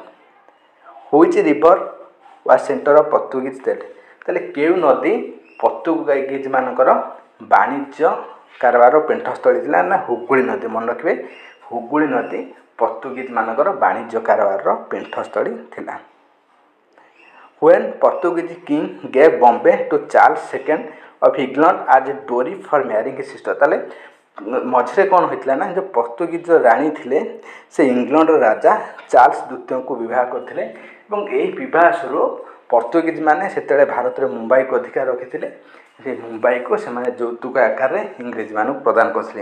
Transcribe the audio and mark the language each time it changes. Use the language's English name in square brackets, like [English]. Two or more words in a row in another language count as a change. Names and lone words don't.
[English] which river was centre of Portuguese state. [Odia] ତାହେଲେ କେଉଁ ନଦୀ ପର୍ତ୍ତୁଗୀଜ ମାନଙ୍କର ବାଣିଜ୍ୟ କାରବାର ପେଣ୍ଠସ୍ଥଳୀ ଥିଲା ନା ହୁଗୁଳି ନଦୀ। ମନେ ରଖିବେ, ହୁଗୁଳି ନଦୀ ପର୍ତ୍ତୁଗୀଜ ମାନଙ୍କର ବାଣିଜ୍ୟ କାରବାରର ପେଣ୍ଠସ୍ଥଳୀ ଥିଲା। [English] When Portuguese king gave Bombay to Charles II of England as a dowry for marrying his sister। [Odia] ତାହେଲେ ମଝିରେ କ'ଣ ହୋଇଥିଲା ନା, ଯେଉଁ ପର୍ତ୍ତୁଗୀଜ ରାଣୀ ଥିଲେ ସେ ଇଂଲଣ୍ଡର ରାଜା ଚାର୍ଲସ ଦ୍ୱିତୀୟଙ୍କୁ ବିବାହ କରିଥିଲେ ଏବଂ ଏହି ବିବାହ ସ୍ୱରୂପ ପର୍ତ୍ତୁଗୀଜ ମାନେ ସେତେବେଳେ ଭାରତରେ ମୁମ୍ବାଇକୁ ଅଧିକାର ରଖିଥିଲେ। ସେ ମୁମ୍ବାଇକୁ ସେମାନେ ଯୌତୁକ ଆକାରରେ ଇଂରେଜମାନଙ୍କୁ ପ୍ରଦାନ କରିଥିଲେ।